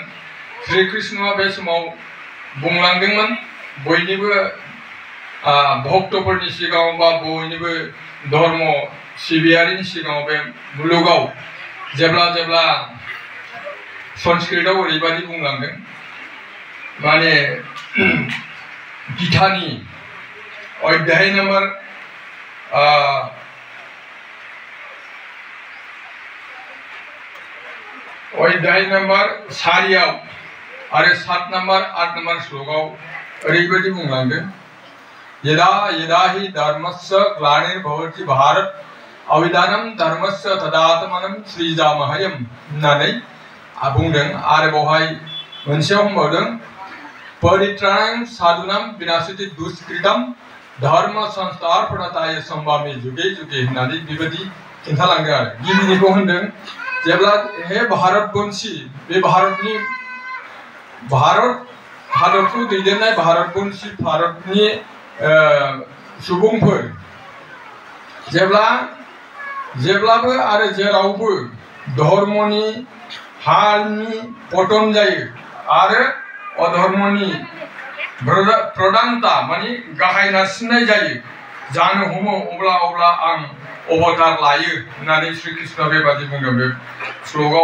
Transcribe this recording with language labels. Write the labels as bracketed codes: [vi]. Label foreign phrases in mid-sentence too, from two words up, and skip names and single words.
[brx] श्री कृष्णआ बे समाव बुंलांदोंमोन बयनिबो भक्तफोरनि सिगाङाव बा बयनिबो धर्म सिबियारिनि सिगाङाव बे मुलुगाव जेब्ला जेब्ला संस्कृतआव ओरैबायदि बुंलांदों माने गीतानि अध्याय नम्बर 4 आरो 7 नम्बर 8 नम्बर श्लोकाव ओरैबायदि बुंलांदों [sa] यदा यदा हि धर्मस्य ग्लानिर्भवति भारत अविधानम धर्मस्य तदात्मनम सृजामह्यम [brx] होननानै बुंदों। आरो बेवहाय मोनसेयाव बुंबावदों [sa] परित्राणाय साधुनाम विनाशति दुष्कृतम धर्म संस्थापनाय सम्भामि जुगे जुगे [brx] होननानै बेबायदि खिन्थालांदों। आरो गिबिनिखौ होनदों जेब्ला हे भारतवंशी बे भारत हादरखौ दैदेननाय भारतवंशी भारतनि सुबुंफोर जेब्लाबो आरो जेरावबो धर्मनि हालनि पतन जायो आरो अधर्मनि प्रधानता माने गाहाय नारसिननाय जानो हमो अब्ला आं अवतार लायो होननानै श्री कृष्ण बेबादि बुंदों बे श्लोकाव।